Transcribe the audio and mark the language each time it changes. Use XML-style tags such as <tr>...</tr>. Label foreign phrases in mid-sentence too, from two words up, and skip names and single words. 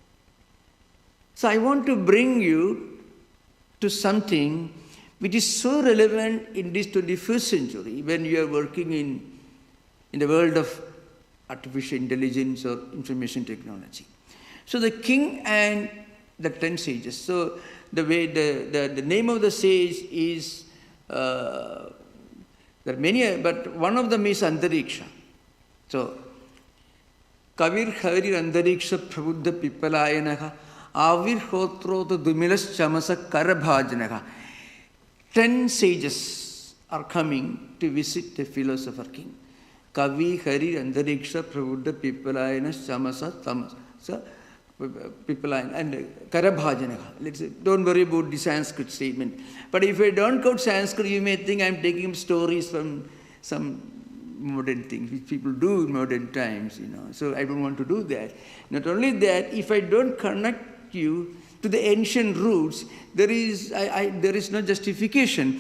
<en>So I want to bring you to something which is so relevant in this 21st century when you are working in the world of artificial intelligence or information technology. So the king and the 10 sages. So the way the name of the sage is, there are many, but one of them is Antariksha. So Kavir Hari Antariksha Prabuddha Pipalayanaha Avir Hotrota Dumilas Chamasa Karabhajanaha. 10 sages are coming to visit the philosopher king. Kavi Hari Antariksha Prabuddha Pipalayana Chamasa Tamasa Pipalayana and Karabhajanaha. Don't worry about the Sanskrit statement. But if I don't quote Sanskrit, you may think I'm taking stories from some modern things which people do in modern times, So I don't want to do that. Not only that, if I don't connect you to the ancient roots, there is no justification.</en>